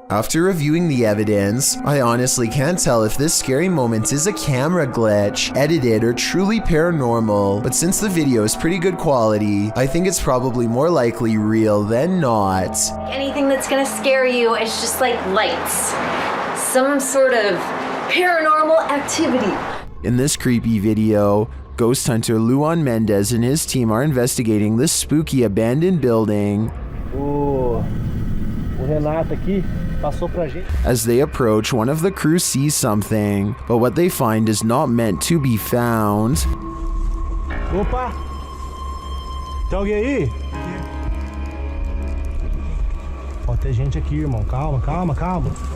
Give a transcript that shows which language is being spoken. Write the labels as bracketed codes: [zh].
[en] After reviewing the evidence, I honestly can't tell if this scary moment is a camera glitch, edited, or truly paranormal, but since the video is pretty good quality, I think it's probably more likely real than not. Anything that's gonna scare you is just like lights. Some sort of paranormal activity. In this creepy video, ghost hunter Luan Mendez and his team are investigating this spooky abandoned building. [pt] O Renato aqui passou pra gente. [en] As they approach, one of the crew sees something, but what they find is not meant to be found. [pt] Opa! Tem alguém aí? Ó, tem gente aqui, irmão. Calma, calma, calma.